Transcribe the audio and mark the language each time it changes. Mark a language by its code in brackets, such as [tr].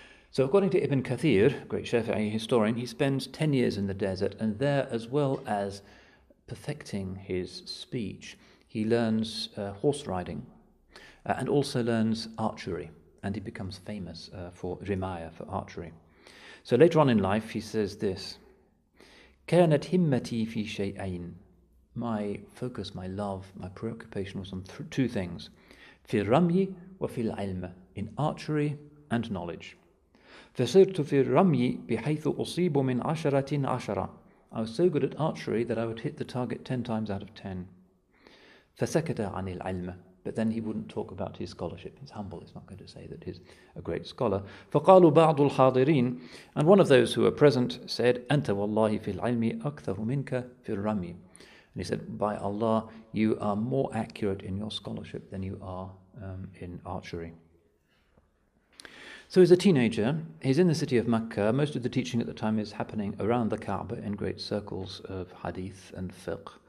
[en] So according to Ibn Kathir, great Shafi'i historian, he spends 10 years in the desert, and there, as well as perfecting his speech, he learns horse riding and also learns archery, and he becomes famous for rimaya, for archery. So later on in life, he says this, [ar] كانت همتي في شيئين. [en] My focus, my love, my preoccupation was on two things, [ar] في الرمي وفي العلم, [en] in archery and knowledge. [ar] فصرت في الرمي بحيث أصيب من 10. [en] I was so good at archery that I would hit the target 10 times out of 10. [ar] فسكت عن العلم. [en] But then he wouldn't talk about his scholarship. He's humble. He's not going to say that he's a great scholar. [ar] فقالوا بعض الحاضرين, [en] and one of those who were present said, [ar] أنت والله في العلم أكثر منك في الرمي. [en] And he said, by Allah, you are more accurate in your scholarship than you are in archery. So as a teenager, he's in the city of Mecca. Most of the teaching at the time is happening around the Kaaba in great circles of hadith and fiqh.